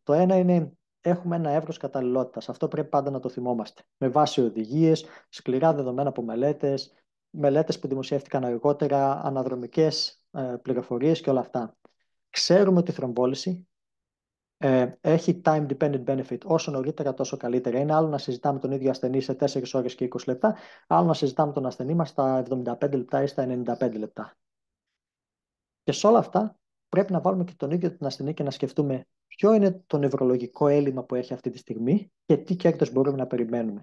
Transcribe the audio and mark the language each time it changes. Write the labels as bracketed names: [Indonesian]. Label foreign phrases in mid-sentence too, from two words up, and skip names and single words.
[Greek] Το ένα είναι, έχουμε ένα εύρος καταλληλότητας. Αυτό πρέπει πάντα να το θυμόμαστε. Με βάση οδηγίες, σκληρά δεδομένα από μελέτες που δημοσιεύτηκαν αργότερα, αναδρομικές πληροφορίες και όλα αυτά. Ξέρουμε ότι η θρομβόληση έχει [English] time dependent benefit. [Greek] Όσο νωρίτερα, τόσο καλύτερα. Είναι άλλο να συζητάμε τον ίδιο ασθενή σε 4 ώρες και 20 λεπτά, άλλο να συζητάμε τον ασθενή μας στα 75 λεπτά ή στα 95 λεπτά. Και σε όλα αυτά πρέπει να βάλουμε και τον ίδιο τον ασθενή και να σκεφτούμε ποιο είναι το νευρολογικό έλλειμμα που έχει αυτή τη στιγμή και τι κέρδος μπορούμε να περιμένουμε.